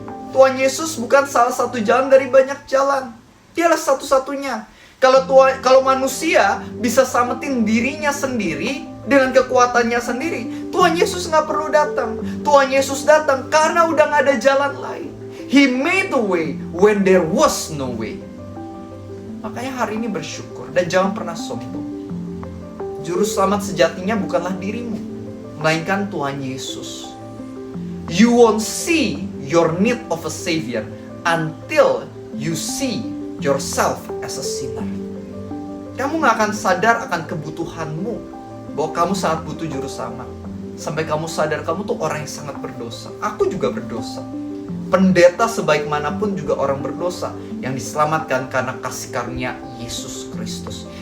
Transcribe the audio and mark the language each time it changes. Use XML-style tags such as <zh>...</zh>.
<id>Tuhan Yesus bukan salah satu jalan dari banyak jalan. Dialah satu-satunya. Kalau manusia bisa samatin dirinya sendiri dengan kekuatannya sendiri, Tuhan Yesus gak perlu datang. Tuhan Yesus datang karena udah gak ada jalan lain.</id> <en>He made a way when there was no way.</en> <id>Makanya hari ini bersyukur dan jangan pernah sombong. Juru selamat sejatinya bukanlah dirimu, melainkan Tuhan Yesus.</id> <en>You won't see your need of a savior until you see yourself as a sinner.</en> <id>Kamu gak akan sadar akan kebutuhanmu, bahwa kamu sangat butuh juru selamat, sampai kamu sadar kamu tuh orang yang sangat berdosa. Aku juga berdosa. Pendeta sebaik manapun juga orang berdosa yang diselamatkan karena kasih karunia Yesus Kristus.</id>